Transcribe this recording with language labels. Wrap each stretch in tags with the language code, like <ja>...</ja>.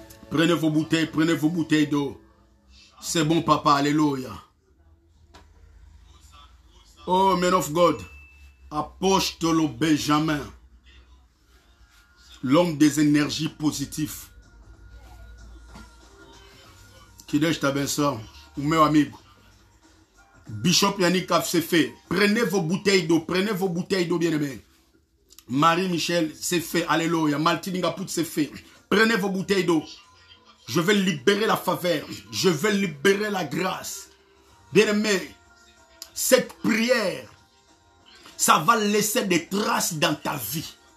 <fr>Prenez vos bouteilles d'eau. C'est bon, papa, alléluia.</fr> <en>Oh, man of God. Apostolo Benjamin.</en> <fr>L'homme des énergies positives.</fr> <pt>Que Deus te abençoe. O meu amigo.</pt> <fr>Bishop Yannick c'est fait. Prenez vos bouteilles d'eau. Prenez vos bouteilles d'eau, bien-aimés. Marie-Michel, c'est fait. Alléluia. Maltine Ngaput, c'est fait. Prenez vos bouteilles d'eau. Je vais libérer la faveur. Je vais libérer la grâce. Bien-aimés, cette prière, ça va laisser des traces dans ta vie.</fr>